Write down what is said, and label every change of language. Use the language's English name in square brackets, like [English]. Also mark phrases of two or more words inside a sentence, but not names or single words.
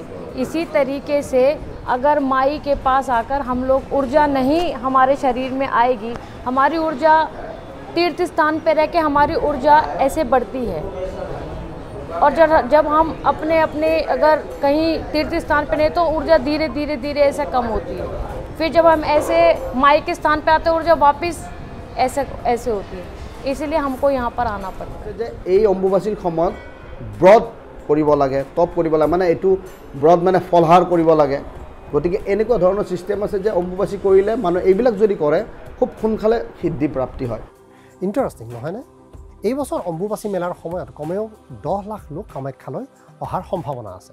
[Hindi] इसी तरीके से अगर माई के पास आकर हम लोग ऊर्जा नहीं हमारे शरीर में आएगी, हमारी ऊर्जा तीर्थ स्थान पर रह के हमारी ऊर्जा ऐसे बढ़ती है। और जब हम अपने अगर कहीं तीर्थ स्थान पे नहीं तो ऊर्जा धीरे धीरे ऐसे कम होती है। फिर जब हम ऐसे माई के स्थान पे आते हैं ऊर्जा वापस ऐसे होती है। इसलिए हमको यहाँ पर आना पड़ता है। [Assamese] এই অম্বুবাচীৰ সময়ত ব্ৰত কৰিব লাগে, তপ কৰিব লাগে, মানে এইটো ব্ৰত মানে ফলহাৰ কৰিব লাগে। গতিকে এনেকুৱা ধৰণৰ ছিষ্টেম আছে যে অম্বুবাচী কৰিলে মানুহ এইবিলাক যদি কৰে খুব সোনকালে সিদ্ধি প্ৰাপ্তি হয়। ইণ্টাৰেষ্টিং নহয়নে? এই বছৰ অম্বুবাচী মেলাৰ সময়ত কমেও 10 লাখ লোক কামাখ্যালৈ অহাৰ সম্ভাৱনা আছে।